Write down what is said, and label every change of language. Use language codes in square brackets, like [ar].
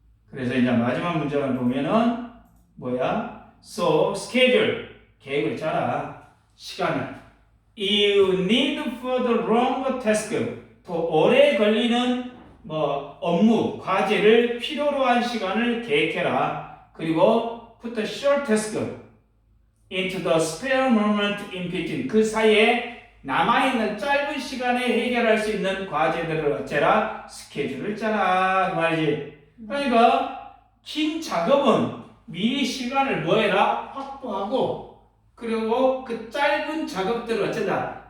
[ko] 그래서 이제 마지막 문장을 보면은 뭐야? [en] So schedule [ko] 계획을 짜라. 시간을. [en] You need for the long task. [ko] 더 오래 걸리는 업무, 과제를 필요로 한 시간을 계획해라. 그리고 [en] put the short task into the spare moment in between. [ko] 그 사이에 남아있는 짧은 시간에 해결할 수 있는 과제들을 어째라? 스케줄을 짜라. 그 말이지. 그러니까 긴 작업은 미리 시간을 뭐해라? 확보하고 그리고 그 짧은 작업들을 어쩐다?